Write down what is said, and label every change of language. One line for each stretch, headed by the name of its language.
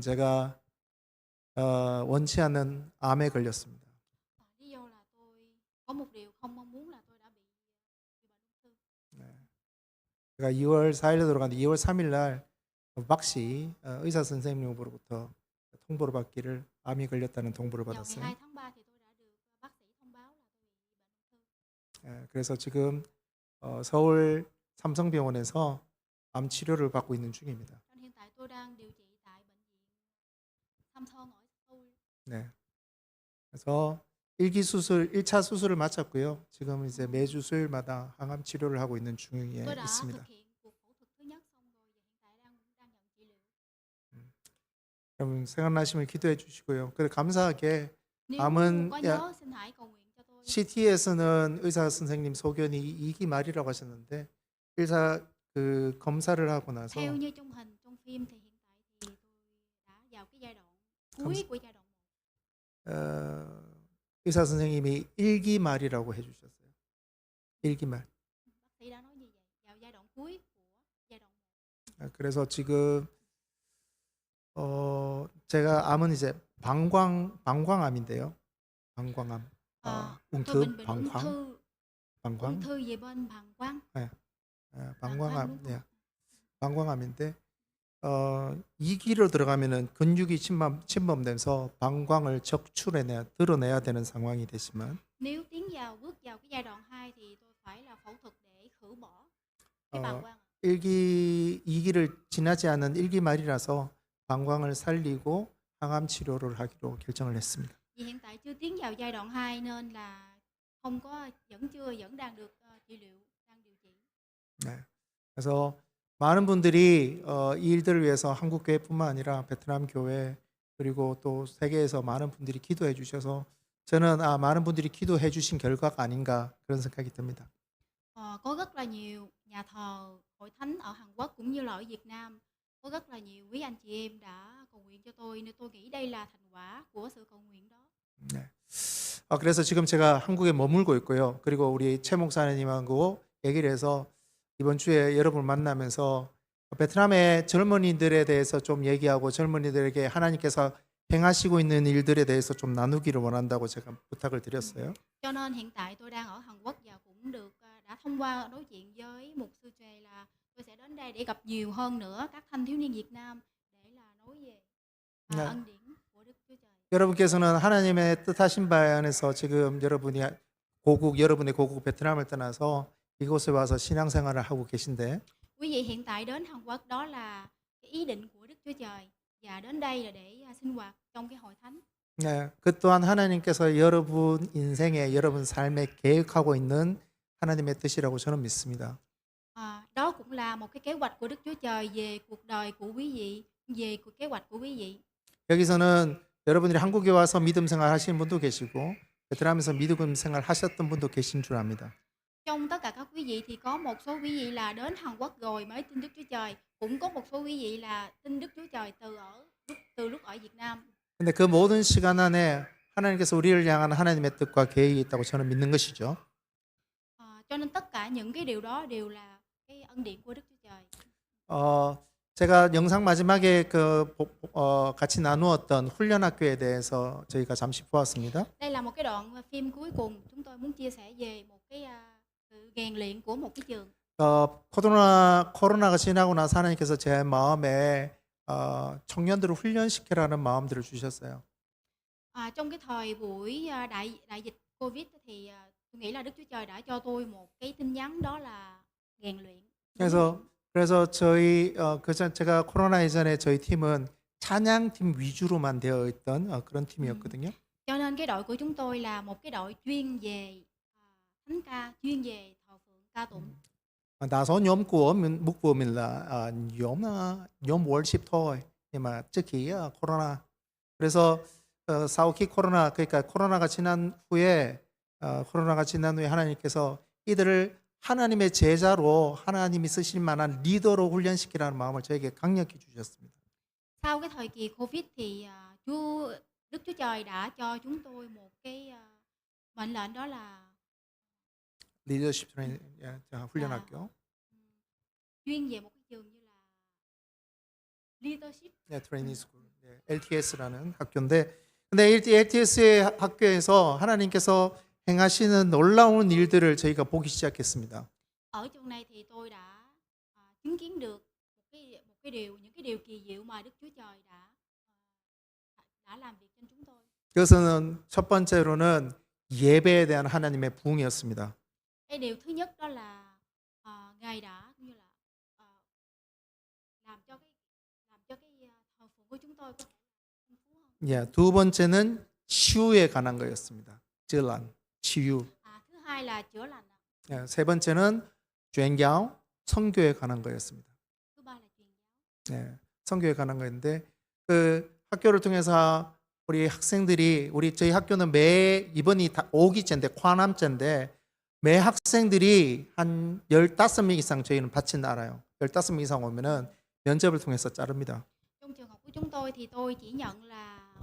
Korean: 제가 원치 않는 암에 걸렸습니다.
Vietnamese: lý do là tôi có một điều không mong muốn là tôi đã bị bệnh ung thư.
Korean: 네. 제가 2월 4일에 돌아갔는데 2월 3일 날 박씨 의사 선생님으로부터 통보를 받기를 암이 걸렸다는 통보를
Vietnamese: Vào ngày
Korean: 받았어요.
Vietnamese: 2 tháng 3 thì tôi đã được bác sĩ thông báo là tôi bị bệnh ung thư.
Korean: 예, 그래서 지금 서울 삼성병원에서 암 치료를 받고 있는 중입니다.
Vietnamese: Nên hiện tại tôi đang điều trị tại bệnh viện Samsung ở Seoul.
Korean: 네. 그래서 1기 수술, 1차 수술을 마쳤고요. 지금 이제 매주 수요일마다 항암 치료를 하고 있는 중에
Vietnamese: Tôi đã
Korean: 있습니다.
Vietnamese: thực hiện cuộc phẫu thuật thứ nhất xong rồi và hiện tại đang nhận trị liệu.
Korean: 여러분 생각나시면 기도해 주시고요. 그래 감사하게
Vietnamese: Nếu
Korean: 암은
Vietnamese: có nhớ xin hãy cầu nguyện cho tôi.
Korean: CT에서는 의사 선생님 소견이 2기 말이라고 하셨는데 의사 그 검사를 하고 나서
Vietnamese: Theo như trong hình trong phim thì hiện tại thì tôi đã vào cái giai đoạn cuối của giai đoạn 1.
Korean: 의사 선생님이 1기 말이라고 해주셨어요. 1기 말.
Vietnamese: Bác sĩ đã nói như vậy, vào giai đoạn cuối của giai đoạn 1.
Korean: 그래서 지금 제가 암은 이제 방광암인데요. 방광암.
Vietnamese: Tôi 웅thư, bị bệnh ung
Korean: 방광.
Vietnamese: thư về bên bàng quang.
Korean: 방광암.
Vietnamese: đúng
Korean: 네.
Vietnamese: không?
Korean: 방광암인데 2기로 들어가면은 근육이 침범돼서 방광을 드러내야 되는 상황이 되지만
Vietnamese: Nếu bước vào cái giai đoạn 2 thì tôi phải là phẫu thuật để khử bỏ cái bàng quang.
Korean: 2기를 지나지 않은 1기 말이라서 방광을 살리고 항암 치료를 하기로 결정을 했습니다.
Vietnamese: Vì hiện tại chưa tiến vào giai đoạn 2 nên là vẫn đang được trị liệu, đang điều trị.
Korean: 네. 그래서 많은 분들이 이 일들을 위해서 한국 교회뿐만 아니라 베트남 교회 그리고 또 세계에서 많은 분들이 기도해 주셔서 저는 많은 분들이 기도해 주신 결과가 아닌가 그런 생각이 듭니다.
Vietnamese: Có rất là nhiều nhà thờ hội thánh ở Hàn Quốc cũng như là ở Việt Nam có rất là nhiều quý anh chị em đã cầu nguyện cho tôi nên tôi nghĩ đây là thành quả của sự cầu nguyện đó.
Korean: 네. 그래서 지금 제가 한국에 머물고 있고요. 그리고 우리 최 목사님하고 얘기를 해서 이번 주에 여러분을 만나면서 베트남의 젊은이들에 대해서 좀 얘기하고 젊은이들에게 하나님께서 행하시고 있는 일들에 대해서 좀 나누기를 원한다고 제가 부탁을 드렸어요.
Vietnamese: Cho nên hiện tại tôi đang ở Hàn Quốc và cũng được đã thông qua nói chuyện với mục sư Trề là tôi sẽ đến đây để gặp nhiều hơn nữa các thanh thiếu niên Việt Nam để là nói về
Korean: 네.
Vietnamese: ân điển của Đức Chúa Trời.
Korean: 여러분께서는 하나님의 뜻하신 바에 안에서 지금 여러분의 고국 베트남을 떠나서 이곳에 와서 신앙생활을 하고 계신데
Vietnamese: Quý vị hiện tại đến Hàn Quốc đó là cái ý định của Đức Chúa Trời và đến đây là để sinh hoạt trong cái hội thánh.
Korean: 네, 그 또한 하나님께서 여러분 인생에 여러분 삶에 계획하고 있는 하나님의 뜻이라고 저는 믿습니다.
Vietnamese: Đó cũng là một cái kế hoạch của Đức Chúa Trời về cuộc đời của quý vị, về kế hoạch của quý vị.
Korean: 여기서는 여러분들이 한국에 와서 믿음 생활 하시는 분도 계시고 베트남에서 믿음 생활 하셨던 분도 계신 줄 압니다.
Vietnamese: Trong tất cả các quý vị thì có một số quý vị là đến Hàn Quốc rồi mới tin Đức Chúa Trời, cũng có một số quý vị là tin Đức Chúa Trời từ lúc ở Việt Nam.
Korean: 근데 그 모든 시간 안에 하나님께서 우리를 향한 하나님의 뜻과 계획이 있다고 저는 믿는 것이죠.
Vietnamese: Cho nên tất cả những cái điều đó đều là cái ân điển của Đức Chúa Trời.
Korean: 제가 영상 마지막에 같이 나누었던 훈련학교에 대해서 저희가 잠시 보았습니다.
Vietnamese: Đây là một cái đoạn phim cuối cùng chúng tôi muốn chia sẻ về một cái sự rèn luyện của một cái trường.
Korean: 코로나가 지나고 나서 하나님께서 제 마음에 청년들을 훈련시키라는 마음들을 주셨어요.
Vietnamese: Trong cái thời buổi đại dịch Covid thì tôi nghĩ là Đức Chúa Trời đã cho tôi một cái tin nhắn đó là rèn luyện.
Korean: 그래서 제가 코로나 이전에 저희 팀은 찬양팀 위주로만 되어 있던 그런 팀이었거든요.
Vietnamese: Cho nên cái đội của chúng tôi là một cái đội chuyên về thánh ca, chuyên về thờ phượng ca tụng. Đa số nhóm của mục vụ mình là nhóm worship thôi, nhưng mà trước khi 코로나.
Korean: 그래서
Vietnamese: sau khi
Korean: 그러니까 코로나가 지난 후에 하나님께서 이들을 하나님의 제자로 하나님이 쓰실 만한 리더로 훈련시키라는 마음을 저에게 강력히 주셨습니다.
Vietnamese: Sau cái thời kỳ Covid thì Đức Chúa Trời đã cho chúng tôi một cái mệnh lệnh đó là
Korean: 리더십 트레이닝 훈련학교.
Vietnamese: chuyên về một cái trường như là leadership.
Korean: 트레이닝 스쿨. LTS라는 학교인데 근데 LTS의 학교에서 하나님께서 행하시는 놀라운 일들을 저희가 보기 시작했습니다.
Vietnamese: Ở trường này thì tôi đã chứng kiến được những cái điều kỳ diệu mà Đức Chúa Trời đã làm việc trên chúng tôi.
Korean: 그것은 첫 번째로는 예배에 대한 하나님의 부흥이었습니다.
Vietnamese: Cái điều thứ nhất đó là Ngài đã như là làm cho cái thờ phượng của chúng tôi có thể phong phú hơn.
Korean: 두 번째는 치유에 관한 거였습니다. 치유.
Vietnamese: thứ hai là chữa lành.
Korean: 세 번째는
Vietnamese: truyền giáo,
Korean: 선교에 관한 거였습니다.
Vietnamese: thứ ba là truyền giáo.
Korean: 선교에 관한 거였는데 그 학교를 통해서 우리 학생들이 저희 학교는 이번이 5기째인데 과남제인데 매 학생들이 한 15명 이상 저희는 받지는 않아요. 15명 이상 오면은 면접을 통해서 자릅니다.
Vietnamese: Trong trường học của chúng tôi thì tôi chỉ nhận là